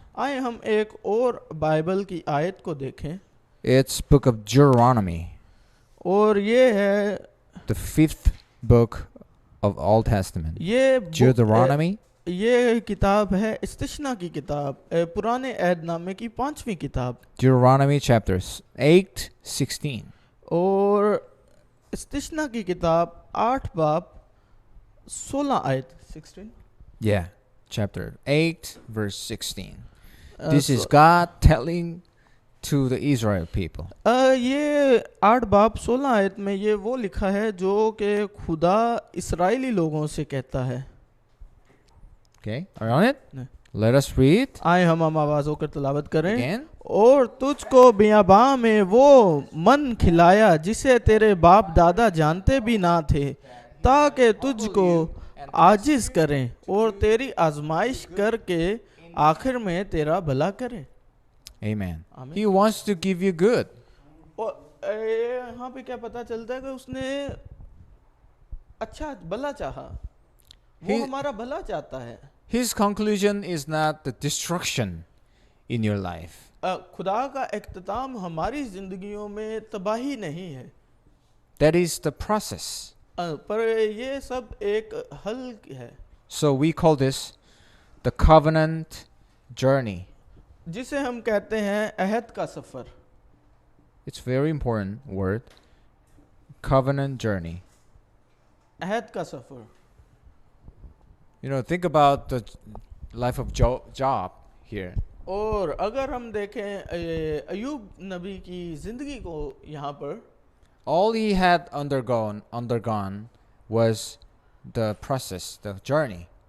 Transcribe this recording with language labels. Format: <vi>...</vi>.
<hi>आए हम एक और बाइबल की आयत को देखें.</hi> <en>It's book of Deuteronomy,</en> <hi>और ये है</hi> <en>the 5th book of Old Testament.</en> <hi>ये</hi> <en>Deuteronomy,</en> <hi>ये किताब है इस्तिश्ना की किताब, पुराने ऐहदनामे की 5वीं किताब.</hi> <en>Deuteronomy chapters 8:16.</en> <hi>और इस्तिश्ना की किताब 8 बाब 16 आयत 16.</hi> <en>Yeah, chapter 8 verse 16. This is God telling to the Israel people.</en> <hi>ये 8 बाब 16 आयत में ये वो लिखा है जो कि खुदा इस्राएली लोगों से कहता है.</hi> <en>Okay, are you on it? No. Let us read</en> <hi>आए हम आवाज़ होकर तिलावत करें.</hi> <en>again.</en> <hi>और तुझको बियाबा में वो मन खिलाया जिसे तेरे बाप दादा जानते भी ना थे, ताकि तुझको आजिज करें और तेरी आजमाइश करके आखिर में तेरा भला करें.</hi> <en>Amen. Amen. He wants to give you good.</en> <hi>और यहाँ पे क्या पता चलता है कि उसने अच्छा भला चाहा, वो हमारा भला चाहता है.</hi> <en>His conclusion is not the destruction in your life.</en> <hi>खुदा का इख्तिताम हमारी जिंदगियों में तबाही नहीं है,</hi> <en>That is the process.</en> <hi>पर ये सब एक हल है.</hi> <en>So we call this the covenant journey.</en> <hi>जिसे हम कहते हैं अहद का सफ़र.</hi> <en>It's very important word. Covenant journey.</en> <hi>अहद का सफ़र.</hi> <en>You know, think about the life of Job here.</en> <hi>और अगर हम देखें अयूब नबी की ज़िंदगी को यहाँ पर,</hi> <en>All he had undergone was the process, the journey.</en>